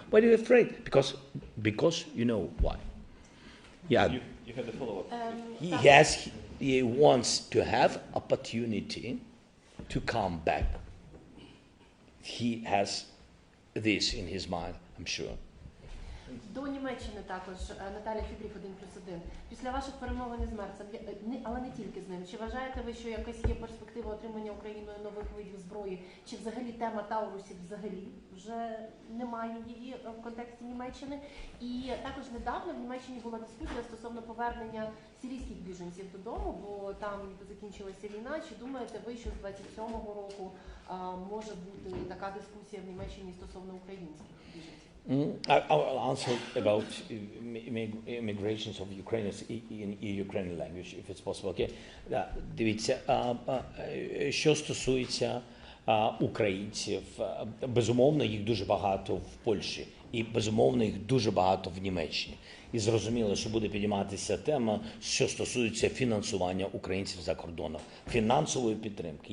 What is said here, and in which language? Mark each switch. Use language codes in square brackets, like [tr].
[en] Why are you afraid? Because you know why. Yeah. You had a follow-up. He wants to have opportunity to come back. He has this in his mind, I'm sure. [uk] До Німеччини також Наталія Фібріх 1+1. Після ваших перемовин із Мерцем, але не тільки з ним, чи вважаєте ви, що якась є перспектива отримання Україною нових видів зброї, чи взагалі тема Таурусів взагалі вже немає її в контексті Німеччини? І також недавно в Німеччині була дискусія стосовно повернення сирійських біженців додому, бо там закінчилася війна. Чи думаєте ви, що з 27-го року може бути така дискусія в Німеччині стосовно українських біженців? [en] I'll answer about immigrations of Ukrainians in Ukrainian language, if it's possible. Okay? [uk] Дивіться, що стосується українців, безумовно, їх дуже багато в Польщі, і безумовно, їх дуже багато в Німеччині. І зрозуміло, що буде підійматися тема, що стосується фінансування українців за кордоном, фінансової підтримки.